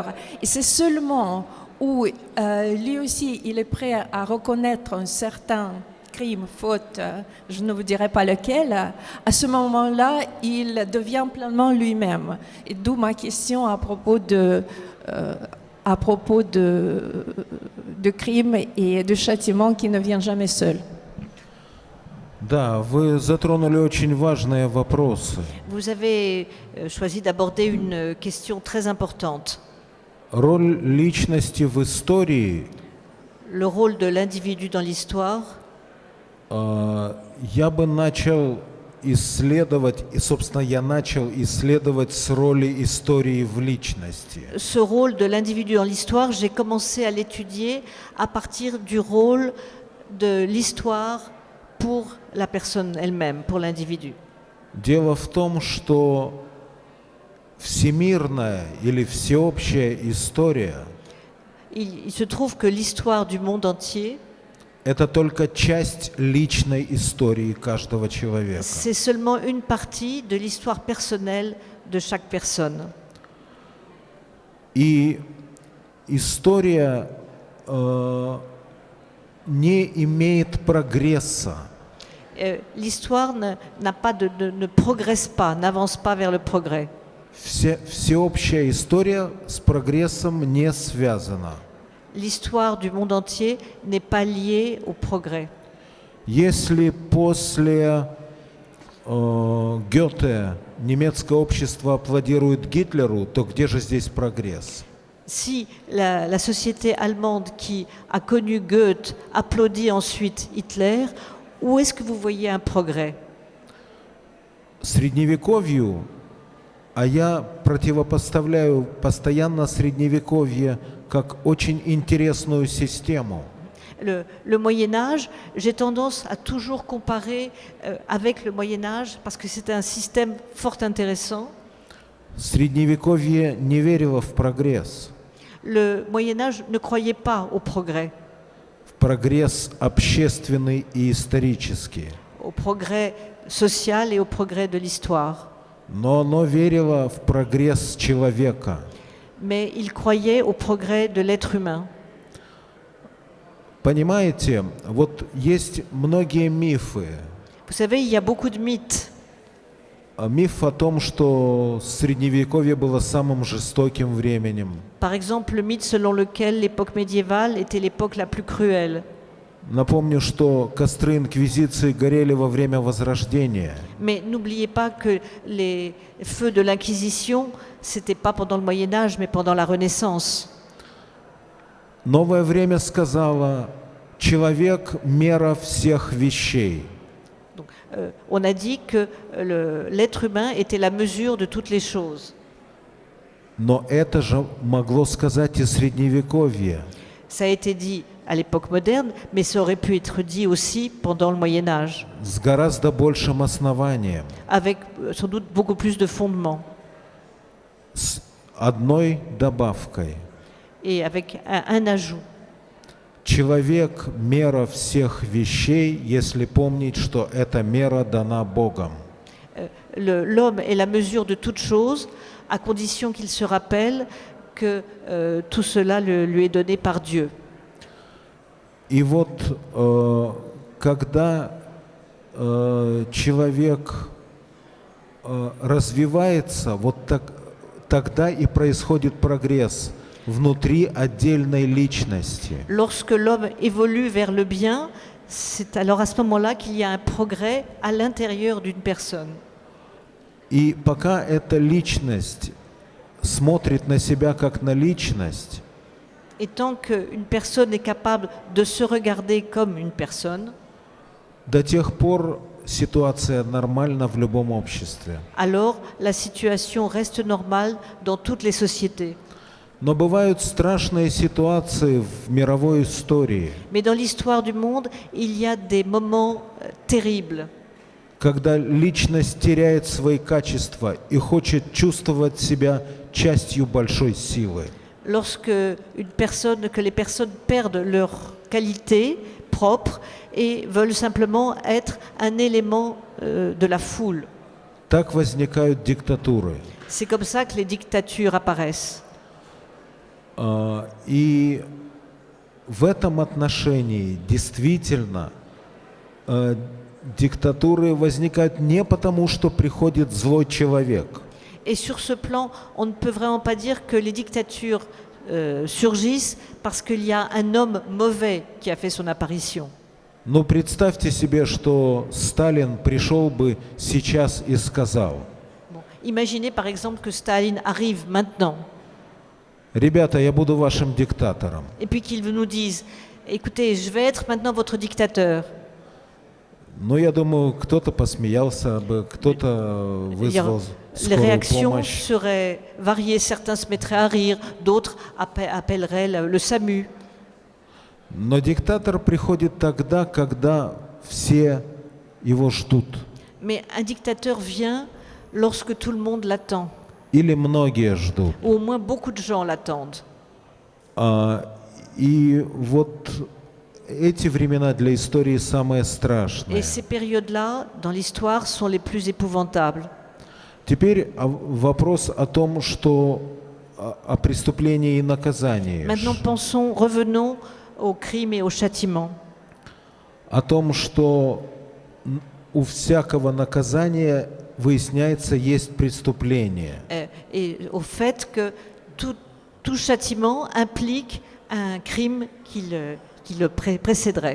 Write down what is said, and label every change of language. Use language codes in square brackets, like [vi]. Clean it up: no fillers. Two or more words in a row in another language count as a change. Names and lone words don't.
[fr] Et c'est seulement où lui aussi il est prêt à reconnaître un certain crime, faute, je ne vous dirai pas lequel, à ce moment-là, il devient pleinement lui-même. Et d'où ma question à propos de crimes et de châtiments qui ne viennent jamais seuls. [ru] Да, вы затронули очень важные вопросы. [fr] Vous avez choisi d'aborder une question très importante. [ru] Роль личности в истории [fr] le rôle de l'individu dans l'histoire, [ru] я бы начал исследовать, и, собственно, я начал исследовать с роли истории в личности. [fr] ce rôle de l'individu dans l'histoire, j'ai commencé à l'étudier à partir du rôle de l'histoire pour la personne elle-même, pour l'individu. [ru] Дело в том, что всемирная или всеобщая история [fr] Il se trouve que l'histoire du monde entier, [ru] это только часть личной истории каждого человека. [fr] c'est seulement une partie de l'histoire personnelle de chaque personne. [ru] И история не имеет прогресса. [fr] L'histoire ne progresse pas, n'avance pas vers le progrès. [ru] Всеобщая история с прогрессом не связана. [fr] L'histoire du monde entier n'est pas liée au progrès. [ru] Если после Гёте немецкое общество аплодирует Гитлеру, то где же здесь прогресс? [fr] Si la société allemande qui a connu Goethe applaudit ensuite Hitler, où est-ce que vous voyez un progrès? [ru] Средневековью, а я противопоставляю постоянно Средневековье как очень интересную систему. [fr] Le Moyen-Âge, j'ai tendance à toujours comparer avec le Moyen-Âge parce que c'était un système fort intéressant. [ru] Средневековье не верило в прогресс. [fr] Le Moyen-Âge ne croyait pas au progrès. [ru] В прогресс общественный и исторический. [fr] Au progrès social et au progrès de l'histoire. [ru] Но оно верило в прогресс человека. [fr] Mais il croyait au progrès de l'être humain. [ru] Понимаете, вот есть многие мифы. [fr] Vous savez, il y a beaucoup de mythes. [ru] Миф о том, что Средневековье было самым жестоким временем. [fr] Par exemple, le mythe selon lequel l'époque médiévale était l'époque la plus cruelle. [ru] Напомню, что костры инквизиции горели во время Возрождения. [fr] Mais n'oubliez pas que les feux de l'Inquisition, c'était pas pendant le Moyen Âge, mais pendant la Renaissance. [ru] Новое время сказало: человек – мера всех вещей. [fr] Donc, on a dit que l'être humain était la mesure de toutes les choses. [ru] Но это же могло сказать и Средневековье. [fr] Ça a été dit à l'époque moderne, mais ça aurait pu être dit aussi pendant le Moyen Âge, [ru] С гораздо большим основанием. [fr] avec sans doute beaucoup plus de fondements [ru] С одной добавкой. [fr] et avec un ajout. [ru] Человек – мера всех вещей, если помнить, что эта мера дана Богом. [fr] L'homme est la mesure de toute chose, à condition qu'il se rappelle que tout cela lui est donné par Dieu. [ru] И вот когда человек развивается, вот тогда и происходит прогресс внутри отдельной личности. [fr] Lorsque l'homme évolue vers le bien, c'est alors à ce moment-là qu'il y a un progrès à l'intérieur d'une personne. [ru] И пока эта личность смотрит на себя как на личность, [fr] Et tant qu'une personne est capable de se regarder comme une personne, [ru] до тех пор ситуация нормальна в любом обществе. [fr] alors la situation reste normale dans toutes les sociétés. [ru] Но бывают страшные ситуации в мировой истории, [fr] Mais dans l'histoire du monde, il y a des moments terribles, [ru] когда личность теряет свои качества и хочет чувствовать себя частью большой силы. [fr] lorsque que les personnes perdent leurs qualités propres et veulent simplement être un élément de la foule. [ru] Так возникают диктатуры. [fr] C'est comme ça que les dictatures apparaissent. [ru] И в этом отношении действительно диктатуры возникают не потому, что приходит злой человек. [fr] Et sur ce plan, on ne peut vraiment pas dire que les dictatures surgissent parce qu'il y a un homme mauvais qui a fait son apparition. [ru] Но представьте себе, что Сталин пришел бы сейчас и сказал: [fr] Bon. Imaginez par exemple que Staline arrive maintenant [ru] «Ребята, я буду вашим диктатором». [fr] et puis qu'il nous dise écoutez, je vais être maintenant votre dictateur. [ru] Ну, я думаю, кто-то посмеялся бы, кто-то вызвал [fr] Les [ru] скорую [fr] réactions [ru] помощь. [fr] seraient variées. Certains se mettraient à rire, d'autres appelleraient le SAMU. [ru] Но диктатор приходит тогда, когда все его ждут. [fr] Mais un dictateur vient lorsque tout le monde l'attend, [ru] Или многие ждут. [fr] ou au moins beaucoup de gens l'attendent. [ru] И вот эти времена для истории самые страшные. [fr] Et ces périodes-là, dans l'histoire, sont les plus épouvantables. [ru] Теперь вопрос о том, что о преступлении и наказании. [fr] Maintenant, revenons au crime et au châtiment. [ru] О том, что у всякого наказания, выясняется, есть преступление. [fr] Et au fait que tout châtiment implique un crime qui le précéderait.